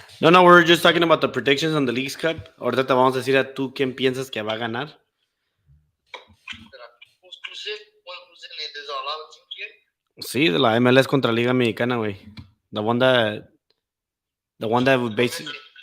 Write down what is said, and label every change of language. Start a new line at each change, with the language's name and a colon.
English: No, we're just talking about the predictions on the Leagues Cup.
Spanish: Ahorita te vamos a decir a tú quién piensas que va a ganar.
English: Who's in it? There's a lot of teams here.
Spanish: Sí, de la MLS contra Liga Mexicana, güey.
English: The one that would basically...